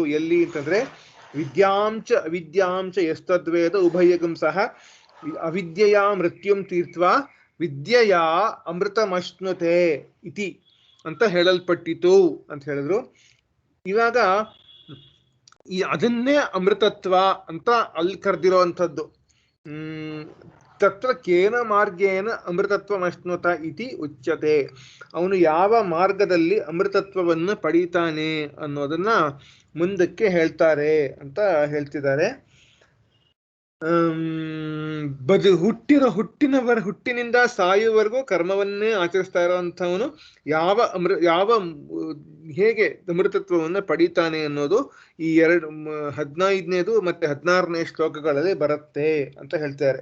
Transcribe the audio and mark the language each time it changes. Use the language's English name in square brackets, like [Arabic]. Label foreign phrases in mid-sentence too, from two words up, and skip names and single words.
[Kannada] ಎಲ್ಲಿ ಅಂತಂದ್ರೆ [Sanskrit] ವಿದ್ಯಾಂಚ ಅವಿದ್ಯಾಂಚ ಎಸ್ತದ್ವೇದ ಉಭಯಗಂ ಸಹ ಅವಿದ್ಯೆಯ ಮೃತ್ಯುಂ ತೀರ್ತ್ವಾ ವಿದ್ಯೆಯ ಅಮೃತಮಶ್ನುತೆ ಇತಿ [Kannada] ಅಂತ ಹೇಳಲ್ಪಟ್ಟಿತು ಅಂತ ಹೇಳಿದ್ರು. ಇವಾಗ ಅದನ್ನೇ ಅಮೃತತ್ವ ಅಂತ ಅಲ್ಲಿ ಕರೆದಿರುವಂಥದ್ದು. [Sanskrit] ತತ್ರ ಕೇನ ಮಾರ್ಗೇನ ಅಮೃತತ್ವಮಶ್ನುತ ಇತಿ ಉಚ್ಯತೆ. [Kannada] ಅವನು ಯಾವ ಮಾರ್ಗದಲ್ಲಿ ಅಮೃತತ್ವವನ್ನು ಪಡೀತಾನೆ ಅನ್ನೋದನ್ನ ಮುಂದಕ್ಕೆ ಹೇಳ್ತಾರೆ ಅಂತ ಹೇಳ್ತಿದ್ದಾರೆ. ಹುಟ್ಟಿನಿಂದ ಸಾಯುವವರೆಗೂ ಕರ್ಮವನ್ನೇ ಆಚರಿಸ್ತಾ ಇರುವಂಥವನು ಹೇಗೆ ಅಮೃತತ್ವವನ್ನು ಪಡೀತಾನೆ ಅನ್ನೋದು ಈ 15ನೇದು ಮತ್ತೆ 16ನೇ ಶ್ಲೋಕಗಳಲ್ಲಿ ಬರುತ್ತೆ ಅಂತ ಹೇಳ್ತಾರೆ.